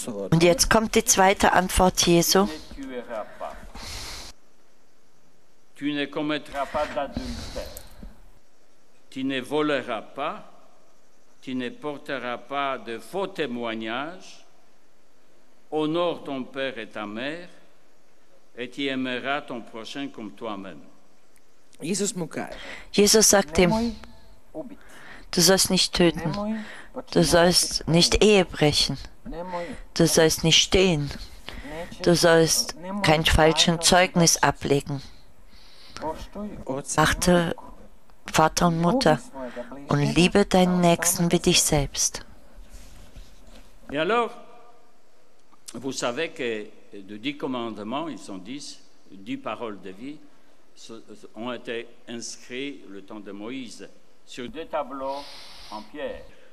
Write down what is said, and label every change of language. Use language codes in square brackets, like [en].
[de] Und jetzt kommt die zweite Antwort Jesu. [fr] Ne tueras pas. Tu ne commettras pas d'adultère. Tu ne voleras pas. Tu ne porteras pas de faux témoignages. Honore ton père et ta mère. Et tu aimeras ton prochain comme toi-même. [de] Jesus sagt ihm, du sollst nicht töten, du sollst nicht Ehe brechen, du sollst nicht stehlen, du sollst kein falsches Zeugnis ablegen. Achte Vater und Mutter und liebe deinen Nächsten wie dich selbst. [fr] Et alors, vous savez que de 10 commandements, ils sont 10 paroles de vie, ont été inscrits le temps de Moïse sur des tableaux en pierre.